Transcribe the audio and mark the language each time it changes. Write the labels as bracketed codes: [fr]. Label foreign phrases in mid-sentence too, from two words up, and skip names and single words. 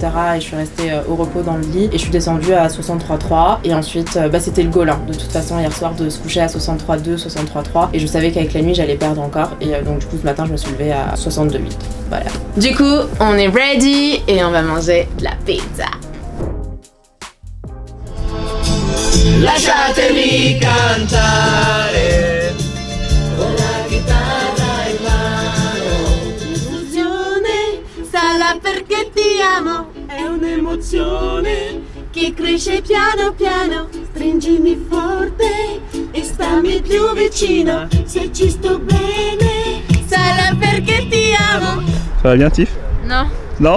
[fr] et je suis restée au repos dans le lit et je suis descendue à 63,3 et ensuite c'était le goal hein, de toute façon hier soir de se coucher à 63,2, 63,3 et je savais qu'avec la nuit j'allais perdre encore et donc du coup ce matin je me suis levée à 62,8. Voilà. Du coup on est ready et on va manger de la pizza. [it] Lasciatemi cantare con la chitarra in mano. Confusione, sarà perché ti amo. È un'emozione che cresce piano piano. Stringimi forte e stammi più vicino. Se ci sto bene, sarà perché ti amo. [fr] Ça va bien, Tiff? Non. Non?